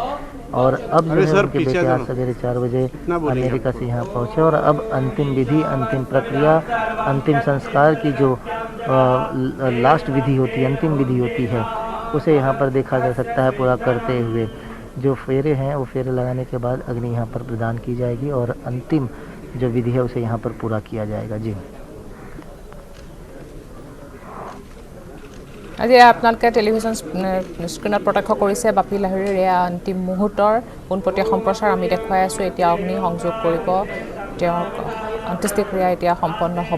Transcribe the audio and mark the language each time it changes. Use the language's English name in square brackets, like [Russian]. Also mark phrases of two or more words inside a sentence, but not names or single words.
[Hindi] और अब जो है उनके बेटे आज सवेरे 4 बजे अमेरिका से यहाँ पहुँचे और अब अंतिम विधि अंतिम प्रक्रिया अंतिम संस्कार की जो लास्ट विधि होती है अंतिम विधि होती है उसे यहाँ पर देखा जा सकता है पूरा करते हुए। जो फेरे हैं वो फेरे लगाने के बाद अग्नि यहाँ पर प्रदान की जाएगी और अंतिम जो विधि है उसे यहाँ पर पूरा किया जाएगा। जी [Assamese] আজি আপোনালোকে [English] television screenত [Assamese] প্ৰত্যক্ষ কৰিছে বাপি লাহিৰীৰ এয়া অন্তিম মুহূৰ্তৰ পোনপটীয়া সম্প্ৰচাৰ আমি দেখুৱাই আছোঁ। এতিয়া অগ্নি সংযোগ কৰিব, তেওঁৰ অন্ত্যেষ্টিক্ৰিয়া এতিয়া সম্পন্ন হ'ব।